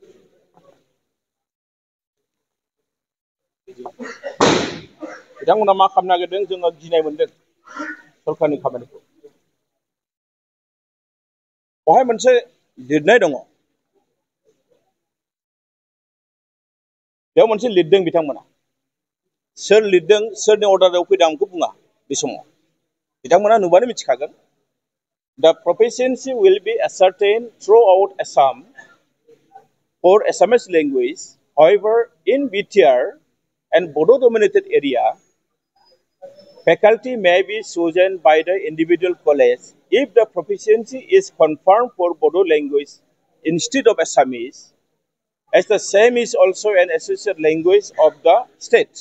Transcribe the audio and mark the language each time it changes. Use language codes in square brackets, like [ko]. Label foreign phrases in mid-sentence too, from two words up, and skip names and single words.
[brx] बिथांमोना मा खालामनो नागिरदों जोङो गिनाय मोनदों सरकारनि खामानिखौ बेवहाय मोनसे लिरनाय दङ बेयाव मोनसे लिरदों बिथांमोना सोर लिरदों सोरनि अर्डाराव फैदों आं बेखौ बुङा बे समाव बिथांमोना नुबानो मिथिखागोन [en] the proficiency will be ascertained throughout Assam for Assamese language. However, in BTR and Bodo dominated area, faculty may be chosen by the individual college if the proficiency is confirmed for Bodo language instead of Assamese, as the same is also an associate language of the state.